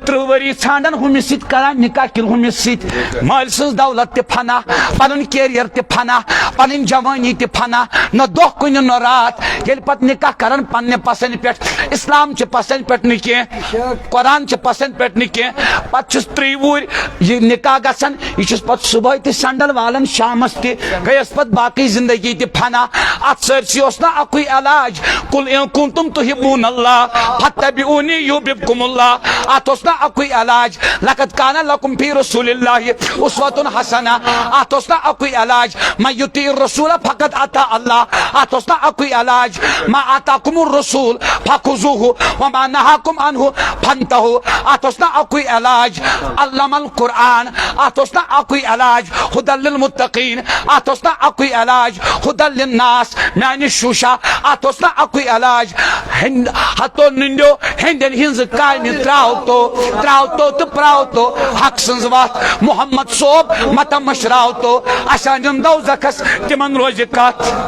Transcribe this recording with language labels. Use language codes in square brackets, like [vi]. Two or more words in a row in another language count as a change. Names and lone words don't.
[ks] 30 ؤری ژھانڈان ہُمِس سۭتۍ کران نکاح کِنہٕ ہُمِس سۭتۍ مٲلۍ سٕنٛز دولت تہِ فنا پنُن کیریئر تہِ فنا پنٕنۍ جوٲنی تہِ فنا نہ دۄہ کُنہِ نہ رات ییٚلہِ پتہٕ نکاح کران پننہِ پسنٛد پٮ۪ٹھ اسلام چہِ پسنٛد پٮ۪ٹھ نہٕ کینٛہہ قرآن چہِ پسنٛد پٮ۪ٹھ نہٕ کینٛہہ پتہٕ چھُس 30 وُہٕرۍ یہِ نکاح گژھان یہِ چھُس پتہٕ صبحٲے تہِ سنڈل والان شامس تہِ گٔیس پتہٕ باقٕے زندگی تہِ فنا اتھ سٲرسٕے اوس نہ اکُے علاج کُل [ar] ان کنتم تحبون اللہ فاتبعونی یحببکم اللہ [ks] اتھ اوس نہ اکُے علاج [ar] لقد کان لکم فی رسول اللہ اسوۃ حسنہ [ks] اتھ اوس نہ اکُے علاج [ar] من یطیع الرسول فقد اطاع اللہ [ks] اتھ اوس نہ اکُے علاج [ar] ما آتاکم الرسول فخذوہ وما نہاکم عنہ فانتہوا [ks] اتھ اوس نہ اکُے علاج [ar] علم القرآن [ks] اتھ اوس نہ اکُے علاج [ar] ھدی للمتقین [ks] اتھ اوس نہ اکُے علاج [ar] ھدی للناس [ks] میانہِ شوشا اتھ اوس نہ اکُے علاج ہتو نندیو ہندین ہنز کامہِ تراوتو تہٕ پراوتو حق سنز وتھ محمد صوب متا مشراوتو اشانن دوزخس تمن روزِ کتھ